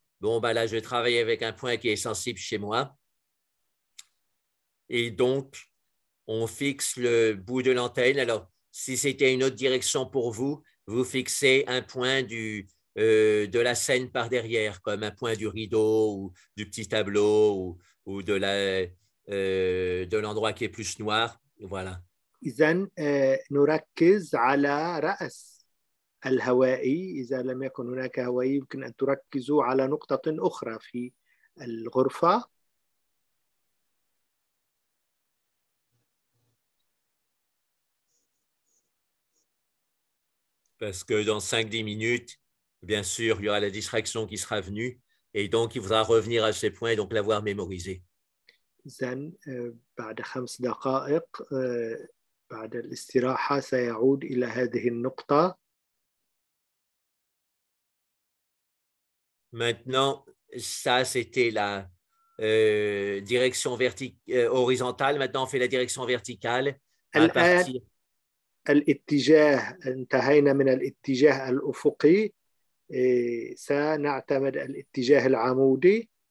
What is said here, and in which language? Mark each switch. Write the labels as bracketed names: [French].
[French] Bon, ben là, je vais travailler avec un point qui est sensible chez moi. Et donc, on fixe le bout de l'antenne. Alors, si c'était une autre direction pour vous, vous fixez un point de la scène par derrière, comme un point du rideau ou du petit tableau ou de l'endroit qui est plus noir. Voilà. [Arabic] إذن نركز على رأس الهوائي. إذا لم يكن هناك هوائي يمكن أن تركزوا على نقطة أخرى في الغرفة. [French] Parce que dans 5-10 minutes, bien sûr, il y aura la distraction qui sera venue et donc il faudra revenir à ces points et donc l'avoir mémorisé. [Arabic] إذن بعد 5 دقائق بعد الاستراحة سيعود إلى هذه النقطة. [French] Maintenant, ça, c'était la direction horizontale. Maintenant, on fait la direction verticale à partir. [Arabic] الاتجاه انتهينا من الاتجاه الأفقي، سنعتمد الاتجاه العمودي.